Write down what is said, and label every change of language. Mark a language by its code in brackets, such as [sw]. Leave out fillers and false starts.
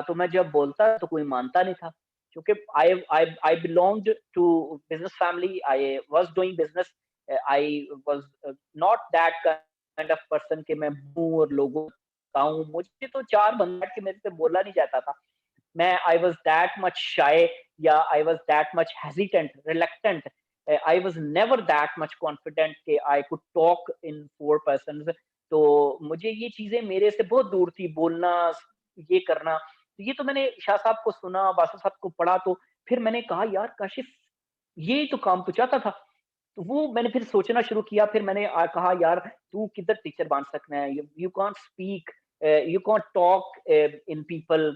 [ur] تو میں جب بولتا تو کوئی مانتا نہیں تھا, کیونکہ [en] I belonged to business family. I was doing business. I was not that kind of person [ur] کہ میں ہوں اور لوگوں کا ہوں. مجھے تو 4 بند بیٹھ کے میرے سے بولا نہیں جاتا تھا. [en] میں I was that much shy یا I was that much hesitant, reluctant. I was never that much confident کہ I could talk in 4 persons. [ur] تو مجھے یہ چیزیں میرے سے بہت دور تھی, بولنا, یہ کرنا. تو یہ تو میں نے شاہ صاحب کو سنا, واسف صاحب کو پڑھا, تو پھر میں نے کہا یار کاشف یہ تو کام تو چاہتا تھا. تو وہ میں نے پھر سوچنا شروع کیا. پھر میں نے کہا یار تو کدھر ٹیچر بن سکنا ہے, [en] You can't speak, you can't talk in people.